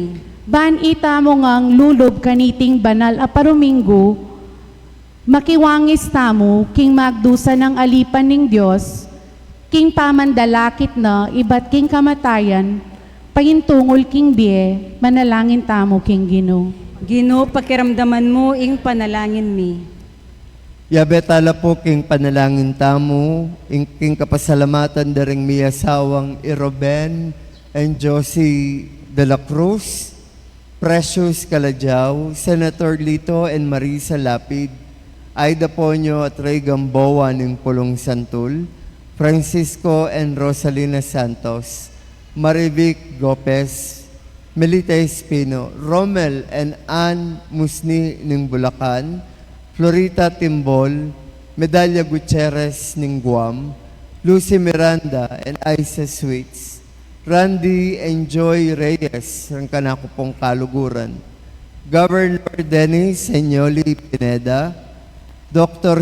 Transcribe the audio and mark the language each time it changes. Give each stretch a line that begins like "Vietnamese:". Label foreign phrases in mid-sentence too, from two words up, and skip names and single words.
Pampanga: Ban ita mo ngang lulob kaniting banal a paruminggo, makiwangis tamo king magdusa ng alipan ning Dios, king pamandalakit na iba't king kamatayan, pahintungol king bie, manalangin tamo king Ginoo. Ginoo pakiramdaman mo ing panalangin mi. Yabetala po king panalangin tamo, king kapasalamatan daring miyasawang Iroben and Josie de la Cruz, Precious Calajao, Senator Lito and Marisa Lapid, Aida Ponyo at Ray Gamboa ng Pulong Santul, Francisco and Rosalina Santos, Marivic Gopez, Melita Espino, Romel and Ann Musni ng Bulacan, Florita Timbol, Medalla Gutierrez ng Guam, Lucy Miranda and Isa Sweets, Randy and Joy Reyes ng kanako pong kaluguran, Governor Dennis Senyoli Pineda, Dr.